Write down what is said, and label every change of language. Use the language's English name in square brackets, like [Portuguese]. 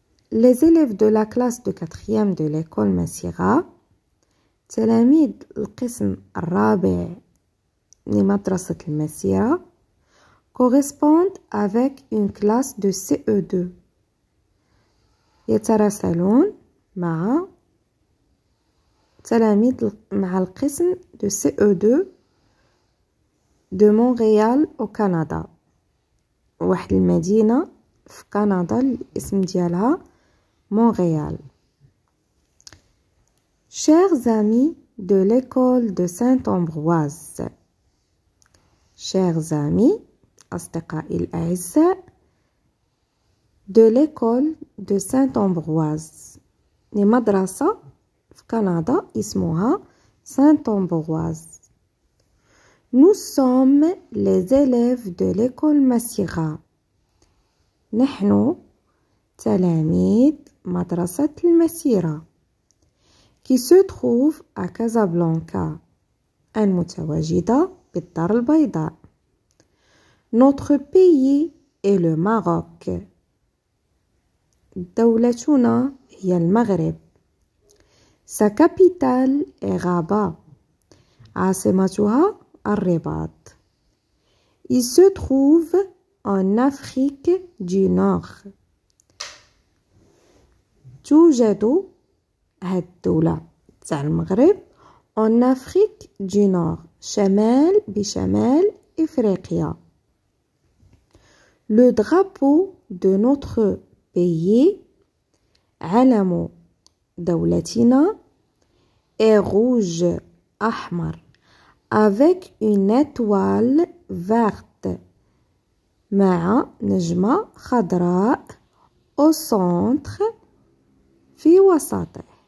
[French] Les élèves de la classe de 4e de l'école Massira [Arabic] تلاميذ القسم الرابع لمدرسة المسيرة [French] correspondent avec une classe de CE2 [Arabic] يتراسلون مع القسم [French] de CE2 de Montréal au Canada. [Arabic] واحد المدينة في كندا الاسم ديالها مونريال. [French] Chers amis de l'école de Saint-Ambroise. Chers amis [Arabic] أصدقائي الأعزاء [French] de l'école de Saint-Ambroise. [Arabic] لمدرسة في كندا اسمها Saint-Ambroise. [French] Nous sommes les élèves de l'école Massira. [Arabic] نحن تلاميذ مدرسة المسيرة [French] qui se trouve à Casablanca [Arabic] المتواجدة بالدار البيضاء. [French] Notre pays est le Maroc. [Arabic] دولتنا هي المغرب. [French] Sa capitale est Rabat. [Arabic] عاصمتها الرباط. [French] Il se trouve en Afrique du Nord. [Arabic] توجد هاد الدولة تاع المغرب [French] en Afrique du Nord [Arabic] بشمال إفريقيا. [French] Le drapeau de notre pays [Arabic] علم دولتنا [French] est rouge [Arabic] أحمر [French] avec une étoile verte [Arabic] مع نجمة خضراء [French] au centre [Arabic] في وسطه.